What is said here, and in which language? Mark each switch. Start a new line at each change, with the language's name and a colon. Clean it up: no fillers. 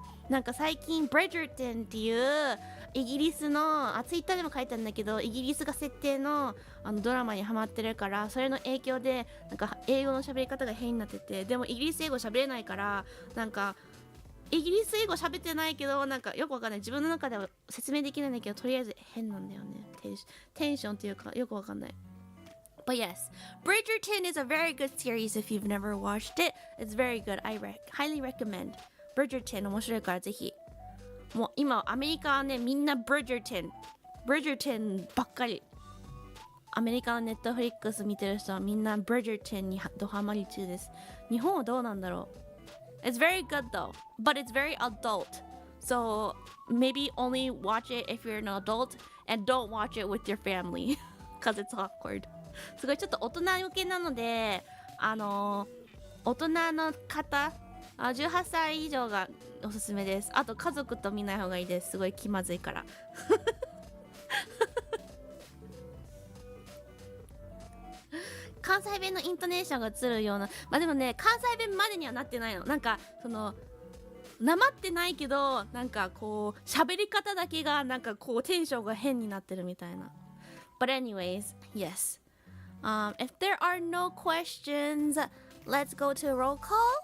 Japanese: なんか最近 Bridgerton っていうイギリスのツイッターでも書いたんだけど、イギリスが設定のドラマにハマってるから、それの影響でなんか英語の喋り方が変になってて、でもイギリス英語喋れないから、なんかイギリス英語喋ってないけど、なんかよくわかんない、自分の中では説明できないんだけど、とりあえず変なんだよね。テンションっていうかよくわかんない。
English: But yes, Bridgerton is a very good series if you've never watched it. It's very good. I highly recommend.
Japanese: Bridgerton 面白いからぜひ。もう今アメリカはね、みんな Bridgerton ばっかり。アメリカのネットフリックス見てる人はみんな Bridgerton にドハマり中です。日本はどうなんだろう。
English: It's very good though, but it's very adult. So maybe only watch it if you're an adult and don't watch it with your family because it's awkward.
Japanese: すごいちょっと大人向けなので、大人の方、18歳以上がおすすめです。あと家族と見ない方がいいです。すごい気まずいから関西弁のイントネーションが映るような、まあでもね、関西弁までにはなってないの。なんかそのなまってないけど、なんかこう喋り方だけがなんかこうテンションが変になってるみたいな。
English: But anyways, yes.If there are no questions, let's go to roll call.